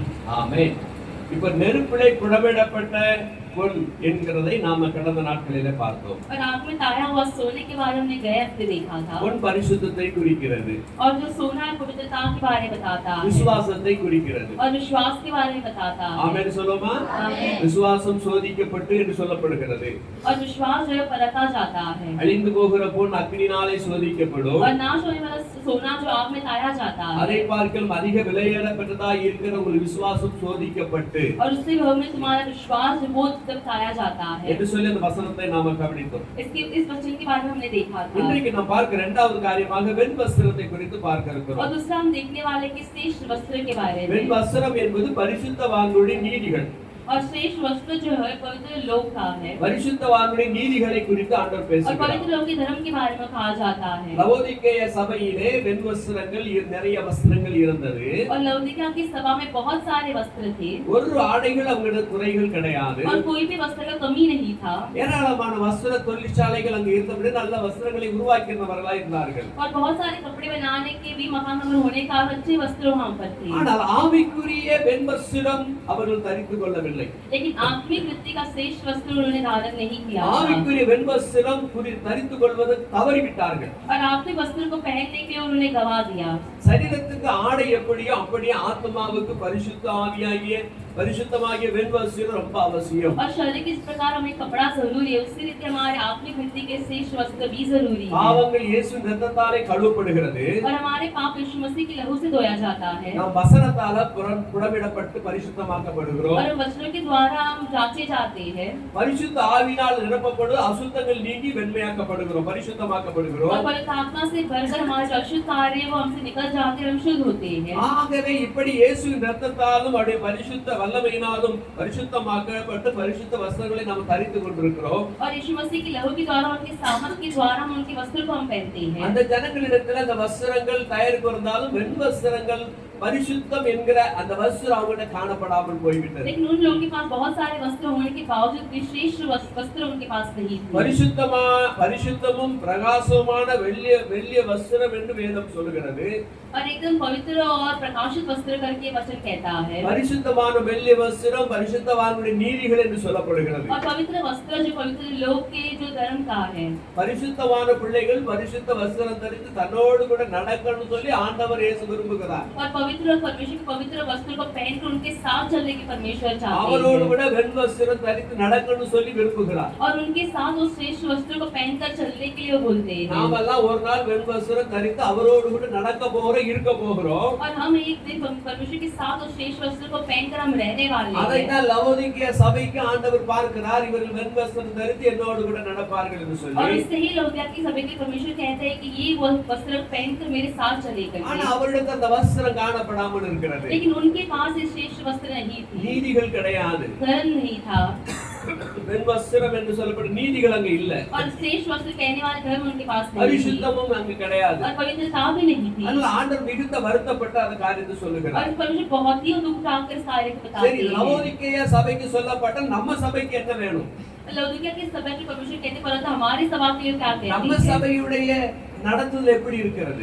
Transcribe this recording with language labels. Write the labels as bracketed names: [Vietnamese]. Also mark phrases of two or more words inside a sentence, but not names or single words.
[Tamil] ஆமென். இப்ப நெருப்பிலே புடமிடப்பட்ட பொன் என்கிறதை நாம கடந்த நாட்களிலே பார்த்தோம். [Hindi] और आग में ताया हुआ सोने के बारे में हमने गए हफ्ते देखा था। [Tamil] பொன் பரிசுத்தத்தை குறிக்கிறது, [Hindi] और जो सोना है पवित्रता के बारे में बताता है [Tamil] விசுவாசத்தை குறிக்கிறது. [Hindi] और विश्वास के बारे में बताता है। [Tamil] ஆமென் சொல்லுமா? ஆமென்। விசுவாசம் சோதிக்கப்பட்டு என்று சொல்லப்படுகிறது. [Hindi] और विश्वास जो है परखा जाता है [Tamil] அழிந்து போகிற பொன் அக்கினினாலே சோதிக்கப்படும். [Hindi] और नाश होने वाला सोना जो आग में ताया जाता है [Tamil] அதை பார்க்கலும் அதிக விலையேறப்பட்டதாய் இருக்கிற உங்கள் விசுவாசம் சோதிக்கப்பட்டு [Hindi] और उससे में तुम्हारा विश्वास जो वो तब ताया जाता है। [Tamil] என்று சொல்லி அந்த வசனத்தை நாம கவனித்தோம். [Hindi] इस वचन के बारे में हमने देखा था। [Tamil] இன்றைக்கு நாம் பார்க்கிற இரண்டாவது காரியமாக வெண் வஸ்திரத்தை குறித்து பார்க்க [Hindi] और [Tamil] இருக்கிறோம். [Hindi] दूसरा हम देखने वाले कि श्रेष्ठ वस्त्र के बारे [Tamil] வெண் [Hindi] में। [Tamil] வஸ்திரம் என்பது பரிசுத்தவான்களுடைய நீதிகள். [Hindi] और श्रेष्ठ वस्त्र जो है पवित्र लोग का है [Tamil] பரிசுத்தவான்களுடைய நீதிகளை குறித்து ஆண்டவர் [Hindi] और [Tamil] பேசுகிறார். [Hindi] पवित्र लोग के धर्म के बारे में कहा जाता है। [Tamil] லவோதிக்கேய சபையிலே வெண் வஸ்திரங்கள் நிறைய வஸ்திரங்கள் இருந்தது. [Hindi] और लवोदिकिया की सभा में बहुत सारे वस्त्र थे [Tamil] ஒரு ஆடைகள் அவங்களோட குறைகள் கிடையாது. [Hindi] और कोई भी वस्त्र का कमी नहीं था। [Tamil] ஏராளமான வஸ்திர தொழிற்சாலைகள் அங்கு இருந்தபடி நல்ல வஸ்திரங்களை உருவாக்கினவர்களா இருந்தார்கள். [Hindi] और बहुत सारे कपड़े बनाने के भी महानगर होने का अच्छे वस्त्र वहाँ पर थे। [Tamil] ஆனால் ஆவிக்குரிய வெண் வஸ்திரம் அவர்கள் தரித்துக் கொள்ளவில்லை. தரிக்கவில்லை. [Hindi] लेकिन आत्मिक वृत्ति का श्रेष्ठ वस्त्र उन्होंने धारण नहीं किया था। [Tamil] ஆவிக்குரிய வெண்வஸ்திரம் தரித்துக் கொள்வது தவறிவிட்டார்கள். [Hindi] और आत्मिक वस्त्र को पहनने के लिए उन्होंने गवा दिया। [Tamil] சரீரத்துக்கு ஆடை எப்படியோ அப்படியே ஆத்மாவுக்கு பரிசுத்தமாகிய வெண்வஸ்திரம் ரொம்ப அவசியம். [Hindi] और शरीर के इस प्रकार हमें कपड़ा जरूरी है, उसी रीति हमारे आत्मिक वृत्ति के श्रेष्ठ वस्त्र भी जरूरी है। [Tamil] பாவங்கள் இயேசுவின் இரத்தத்தாலே கழுவப்படுகிறது. [Hindi] और हमारे पाप यीशु मसीह के लहू से धोया जाता है। [Tamil] நாம் வசனத்தால புடமிடப்பட்டு பரிசுத்தமாக்கப்படுகிறோம். [Hindi] और वचनों के द्वारा हम जांचे जाते हैं। [Tamil] பரிசுத்த ஆவியினால் நிரப்பப்படும் அசுத்தங்கள் நீங்கி வெண்மையாக்கப்படுகிறோம், பரிசுத்தமாக்கப்படுகிறோம். [Hindi] और पवित्र आत्मा से भरकर हमारे जो अशुद्ध कार्य वो हमसे निकल जाते हैं, हम शुद्ध होते हैं। [Tamil] ஆகவே இப்படி இயேசுவின் இரத்தத்தாலும் அவருடைய பரிசுத்த வல்லமையினாலும் பரிசுத்தமாக்கப்பட்டு பரிசுத்த வஸ்திரங்களை நாம் தரித்துக் கொண்டிருக்கிறோம். [Hindi] और यीशु मसीह के लहू के द्वारा उनके सामर्थ के द्वारा हम उनके वस्त्र को हम पहनते हैं। [Tamil] அந்த ஜனங்களிடத்துல அந்த வஸ்திரங்கள் தயாரிப்பு இருந்தாலும் வெண் வஸ்திரங்கள் பரிசுத்தம் என்கிற அந்த வஸ்திரம் அவங்ககிட்ட காணப்படாமல் போய்விட்டது. [Hindi] लेकिन उन लोगों के पास बहुत सारे वस्त्र होने के बावजूद भी श्रेष्ठ वस्त्र उनके पास नहीं थे। [Tamil] பரிசுத்தமும் பிரகாசமான வெள்ளிய வஸ்திரம் என்று வேதம் சொல்கிறது. [Hindi] और एकदम पवित्र और प्रकाशित वस्त्र करके वचन कहता है। [Tamil] பரிசுத்தமான வெள்ளிய வஸ்திரம் பரிசுத்தவானுடைய நீதிகள் என்று சொல்லப்படுகிறது. [Hindi] और पवित्र वस्त्र जो पवित्र लोग के जो धर्म का है। [Tamil] பரிசுத்தமான பிள்ளைகள் பரிசுத்த வஸ்திரம் தரித்து தன்னோடு கூட நடக்கணும்னு சொல்லி ஆண்டவர் இயேசு விரும்புகிறார். [Hindi] और पवित्र परमेश्वर के पवित्र वस्त्र को पहनकर उनके साथ चलने की परमेश्वर चाहते [Tamil] அவரோடு [Hindi] हैं। [Tamil] கூட வெண் வஸ்திரம் தரித்து நடக்கணும்னு சொல்லி விரும்புகிறார். [Hindi] और उनके साथ उस श्रेष्ठ वस्त्र को पहनकर चलने के लिए वो बोलते हैं। [Tamil] நாமெல்லாம் ஒரு நாள் வெண் வஸ்திரம் தரித்து அவரோடு கூட நடக்க போகிறோம், இருக்க போகிறோம். [Hindi] और हम एक दिन परमेश्वर के साथ उस श्रेष्ठ वस्त्र को पहनकर हम रहने वाले हैं। [Tamil] அதைத்தான் லவோதிக்கேய சபைக்கு ஆண்டவர் பார்க்கிறார், இவர்கள் வெண் வஸ்திரம் தரித்து என்னோடு கூட நடப்பார்கள் என்று [Hindi] और [Tamil] சொல்லி. [Hindi] इससे ही लौकिया की सभी के परमेश्वर कहते हैं कि ये वो वस्त्र पहनकर मेरे साथ चलेगा। [Tamil] ஆனா அவரிடத்தில் அந்த வஸ்திரம் காணப்படாமல் இருக்கிறது. [Hindi] लेकिन उनके पास ये श्रेष्ठ वस्त्र नहीं थी, [Tamil] நீதிகள் கிடையாது. [Hindi] धर्म नहीं था। [Tamil] வெண் வஸ்திரம் என்று சொல்லப்பட்ட நீதிகள் அங்க இல்ல. [Hindi] और श्रेष्ठ वस्त्र कहने वाले धर्म उनके पास नहीं थी। [Tamil] பரிசுத்தமும் அங்க கிடையாது. [Hindi] और पवित्रता भी नहीं थी। [Tamil] அதனால ஆண்டவர் மிகுந்த வருத்தப்பட்ட அந்த காரியத்தை சொல்லுகிறார். [Hindi] और परमेश्वर बहुत ही दुख उठाकर इस कार्य को बताते [Tamil] சரி, [Hindi] हैं। [Tamil] லவோதிக்கேய சபைக்கு சொல்லப்பட்ட நம்ம சபைக்கு என்ன வேணும்? [Hindi] लौकिया की सभा के परमेश्वर कहते परंतु हमारी सभा के लिए क्या [Tamil] நம்ம [Hindi] कहते हैं? [Tamil] சபையுடைய நடத்துதல் எப்படி இருக்கிறது?